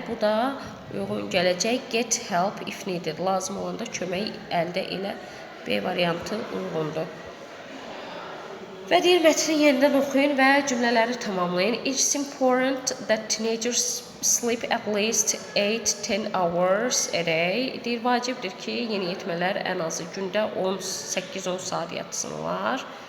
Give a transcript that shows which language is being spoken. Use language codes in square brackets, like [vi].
[az] Bu da uyğun gələcək. [en] Get help if needed. [az] Lazım olanda kömək əldə elə. B variantı uyğundur. Və deyir, mətni yenidən oxuyun və cümlələri tamamlayın. [en] It's important that teenagers sleep at least 8-10 hours a day. [az] Deyir, vacibdir ki, yeniyetmələr ən azı gündə 8-10 saat yatsınlar.